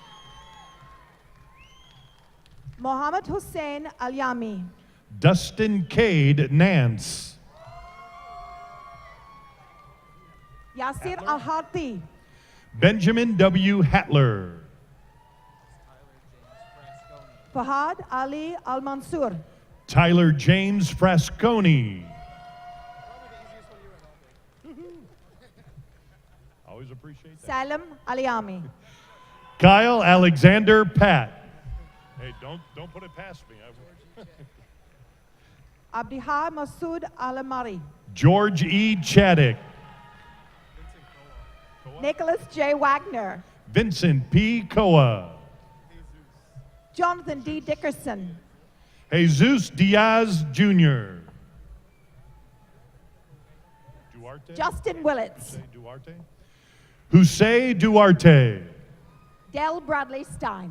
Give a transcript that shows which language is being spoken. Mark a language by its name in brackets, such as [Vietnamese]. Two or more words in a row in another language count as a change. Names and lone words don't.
[English] Mohammed Hussein Al-Yami. Dustin Cade Nance. Yasir Al-Harti. Benjamin W. Hatler. Fahad Ali Al-Mansur. Tyler James Frasconi. Always appreciate that. Salim Aliami. Kyle Alexander Pat. Hey, don't put it past me. Abdiha Masood Alamari. George E. Chaddick. Nicholas J. Wagner. Vincent P. Coa. Jonathan D. Dickerson. Jesus Diaz Jr. Duarte? Justin Willits. Duarte? Jose Duarte. Del Bradley Stein.